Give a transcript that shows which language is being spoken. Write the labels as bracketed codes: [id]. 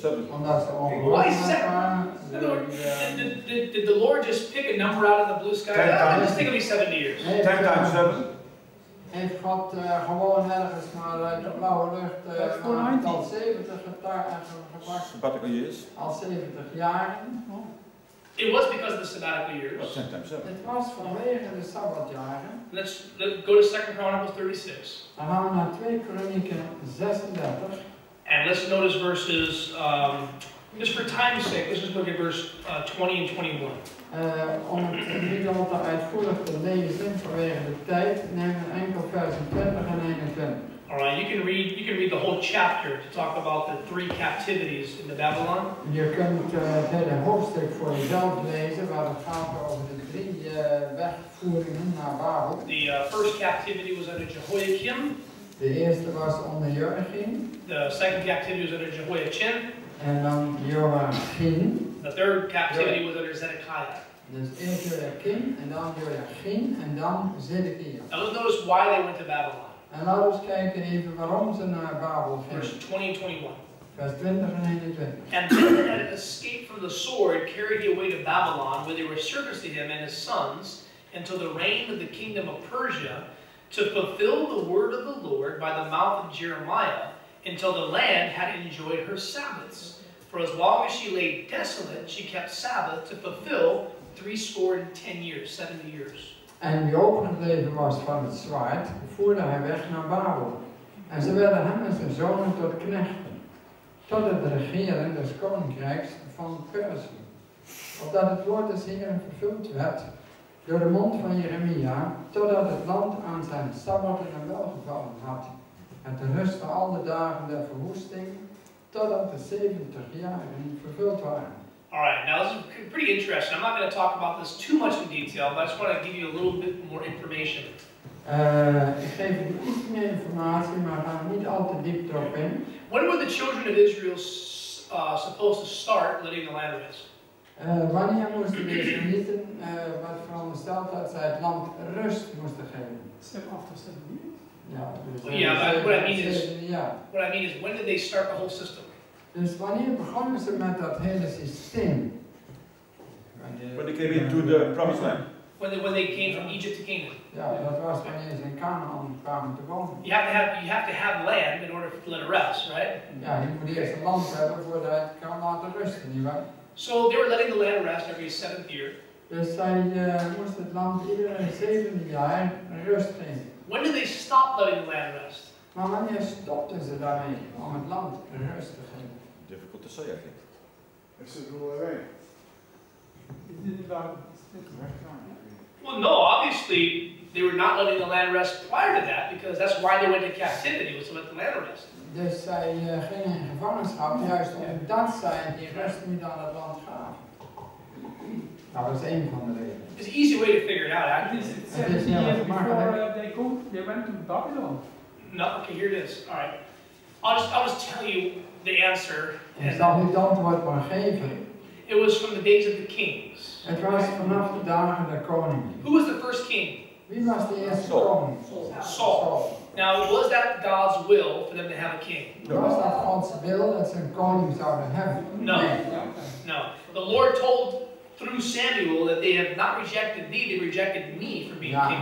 [nl] Omdat ze ongehoorzaam waren. [en] Did the Lord just pick a number out of the blue sky? Just think it'll be 70 years. 10 times 7. [nl] Heeft God gewoon ergens maar uit de blauwe lucht al 70 gepakt? [en] Sabbatical years. [nl] Al 70 jaren. [en] It was because of the sabbatical years. Well, 10 times 7. [nl] Het was vanwege de Sabbatjaren. [en] Let's go to 2 Chronicles 36. [nl] Dan gaan we naar 2 Kronieken 36. [en] And let's notice verses, just for time's sake, let's just look at verse 20 and 21. [nl] Om het niet al te uitvoerig te lezen vanwege de tijd, nemen we enkel versen 20 en 21. [en] Alright, you can read the whole chapter to talk about the 3 captivities in the Babylon. [nl] Je kunt het hele hoofdstuk voor jezelf lezen, waar het gaat over de 3 wegvoeringen naar Babel. [en] The first captivity was under Jehoiakim. [nl] De eerste was onder Joachim. [en] The second captivity was under Jehoiachin. [nl] En dan Joachim. [en] The third captivity was under Zedekiah. [nl] Dus eerst Joachim en dan Joachim en dan Zedekiah. [en] Now let's notice why they went to Babylon. [nl] En laten we eens kijken even waarom ze naar Babel gingen. [en] Verse 20 and 21. [nl] Vers 20 en 21. [en] And then had escaped from the sword, carried he away to Babylon, where they were servants to him and his sons, until the reign of the kingdom of Persia, to fulfill the word of the Lord by the mouth of Jeremiah, until the land had enjoyed her Sabbaths. For as long as she lay desolate, she kept Sabbath to fulfill 70 years, 70 years. [nl] En die overgebleven was van het zwaard, voerde hij weg naar Babel. En ze werden hem en zijn zonen tot knechten, tot het regeren des koninkrijks van Perzië. Opdat het woord des Heeren vervuld werd door de mond van Jeremia, totdat het land aan zijn sabbatten en welgevallen had. En te rusten al de dagen der verwoesting, totdat de 70 jaren vervuld waren. [en] Alright, now this is pretty interesting. I'm not going to talk about this too much in detail, but I just want to give you a little bit more information. [nl] Ik geef u iets meer informatie, maar ga er niet al te diep erop in. [en] When were the children of Israel supposed to start letting the land rest? [nl] Wanneer moesten de Israëlieten, wat veronderstelt dat zij het land rust moesten geven? [en] Step after step. [nl] Ja, dus [en] Yeah, but what I mean is, when did they start the whole system? [nl] Dus wanneer begonnen ze met dat hele systeem? [en] When they came into the promised land. When they came from Egypt to Canaan. [nl] Ja, dat was wanneer ze in Canaan kwamen te wonen. [en] You have to have land in order to let it rest, right? [nl] Ja, je moet eerst een land hebben voordat je het kan laten rusten, nietwaar? [en] So they were letting the land rest every 7th year. [nl] Dus zij moesten het land iedere 7e jaar rust geven. [en] When did they stop letting the land rest? [nl] Maar wanneer stopten ze daarmee om het land rust te geven? [en] Difficult to say, I think. Is it all right? Well, no, obviously they were not letting the land rest prior to that, because that's why they went to captivity, was to let the land rest. [nl] Dus zij gingen in gevangenschap juist omdat zij die rust niet aan het land gaven. Nou, dat is één van de redenen. [en] It's an easy way to figure it out, actually. [nl] Het is heel erg makkelijk. [en] They went to Babylon. No, okay, here it is. All right. I'll just tell you the answer. [nl] Ik zal u het antwoord maar geven. [en] It was from the days of the kings. [nl] Het was vanaf de dagen der koningen. [en] Who was the first king? [nl] Wie was de eerste [en] Saul. [nl] koning? [en] Saul. Now, was that God's will for them to have a king? [nl] Was dat Gods wil dat ze een koning zouden hebben? [en] No. No. The Lord told through Samuel that they have not rejected thee, they rejected me for being king